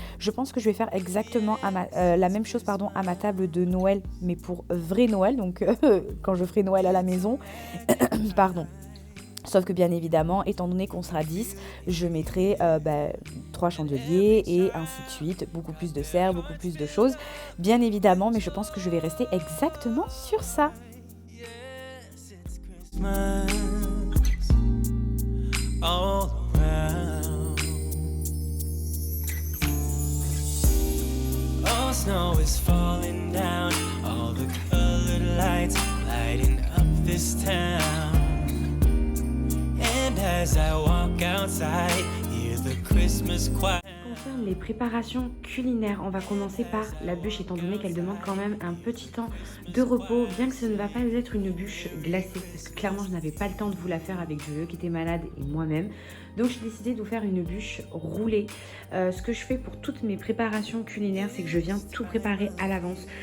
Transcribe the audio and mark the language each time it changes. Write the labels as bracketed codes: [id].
[fr] Je pense que je vais faire exactement la même chose à ma table de Noël, mais pour vrai Noël, donc quand je ferai Noël à la maison. Pardon. Sauf que bien évidemment, étant donné qu'on sera 10, je mettrai 3 chandeliers et ainsi de suite. Beaucoup plus de cerfs, beaucoup plus de choses. Bien évidemment, mais je pense que je vais rester exactement sur ça. [en] Yes, it's Christmas all around. Oh, snow is falling down, all the colored lights lighting up this town. And as I walk outside, hear the Christmas choir. [fr] concerne les préparations culinaires, on va commencer par la bûche étant donné qu'elle demande quand même un petit temps de repos, bien que ce ne va pas être une bûche glacée, parce que clairement je n'avais pas le temps de vous la faire avec Jojo qui était malade et moi-même. Donc j'ai décidé de vous faire une bûche roulée. Ce que je fais pour toutes mes préparations culinaires, c'est que je viens tout préparer à l'avance.